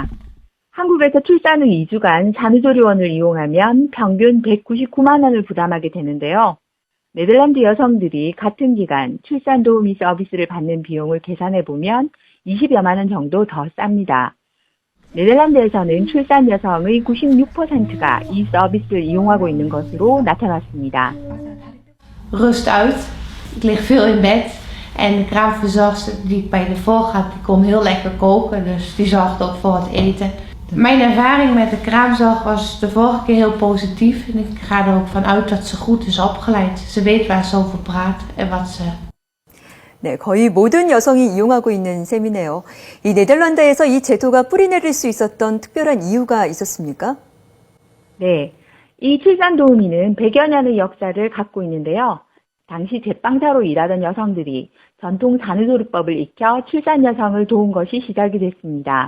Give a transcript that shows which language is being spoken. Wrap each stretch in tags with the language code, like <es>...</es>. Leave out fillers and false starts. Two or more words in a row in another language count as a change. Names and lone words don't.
<ko>한국에서 출산 후 2주간 산후조리원을 이용하면 평균 199만 원을 부담하게 되는데요. 네덜란드 여성들이 같은 기간 출산 도우미 서비스를 받는 비용을 계산해보면 20여만 원 정도 더 쌉니다. 네덜란드에서는 출산 여성의 96%가 이 서비스를 이용하고 있는 것으로 나타났습니다.</ko> <nl>Rust uit. Ik lig veel in bed. En de kraamverzorgster die ik bij de vorige had, die kon heel lekker koken. Dus die zorgde ook voor het eten. Mijn ervaring met de kraamzorg was de vorige keer heel positief. En ik ga er ook van uit dat ze goed is opgeleid. Ze weet waar ze over praat en wat ze...</nl> <ko>네, 거의 모든 여성이 이용하고 있는 셈이네요. 이 네덜란드에서 이 제도가 뿌리내릴 수 있었던 특별한 이유가 있었습니까? 네, 이 출산 도우미는 100여 년의 역사를 갖고 있는데요. 당시 제빵사로 일하던 여성들이 전통 산후조리법을 익혀 출산 여성을 도운 것이 시작이 됐습니다.</ko>